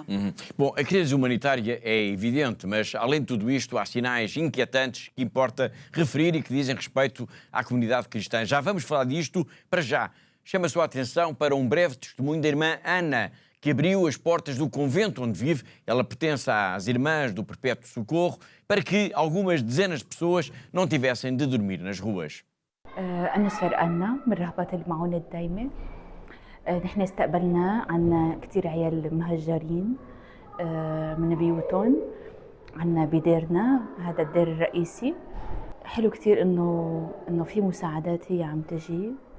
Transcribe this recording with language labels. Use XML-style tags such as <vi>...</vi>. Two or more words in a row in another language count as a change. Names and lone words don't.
<pt>Bom, a crise humanitária é evidente, mas além de tudo isto há sinais inquietantes que importa referir e que dizem respeito à comunidade cristã. Já vamos falar disto para já. Chama a sua atenção para um breve testemunho da irmã Ana, que abriu as portas do convento onde vive. Ela pertence às Irmãs do Perpétuo Socorro, para que algumas dezenas de pessoas não tivessem de dormir nas ruas.</pt> <ar>أنا سفر أنا من رهبة المعونة الدايمة. نحن استقبلنا عنا كتير عيال مهجرين من بيوتهم عنا بديرنا هذا الدير الرئيسي. حلو كتير إنه في مساعدات هي عم تجي.</ar>